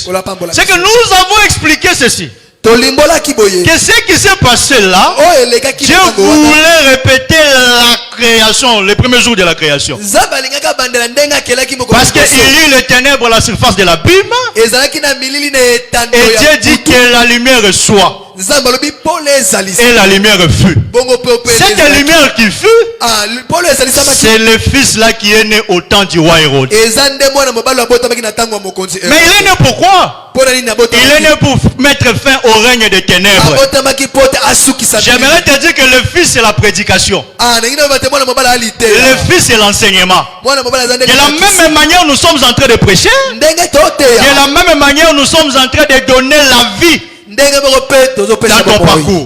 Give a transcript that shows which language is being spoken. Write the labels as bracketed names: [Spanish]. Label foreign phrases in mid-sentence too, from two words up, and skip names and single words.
[French] C'est que nous avons expliqué ceci, que ce qui s'est passé là, Dieu voulait répéter la création, les premiers jours de la création. Parce qu'il y eut les ténèbres à la surface de l'abîme, et Dieu dit que la lumière soit. [Lingala] Nzambe alobi pole ezalisa. [French] Et la lumière fut. [Lingala] Bongo pe pe. [French] Cette lumière qui fut, [Lingala] Ah, pole ezalisa maki. [French] c'est le fils là qui est né au temps du roi Hérode. [Lingala] Ezande mwana mobali abota maki na tango ya mokonzi. [French] Mais il est né pourquoi? Il est né pour mettre fin au règne des ténèbres. J'aimerais te dire que le fils c'est la prédication. Le fils c'est l'enseignement. De la même manière nous sommes en train de prêcher. De la même manière nous sommes en train de donner la vie dans ton parcours.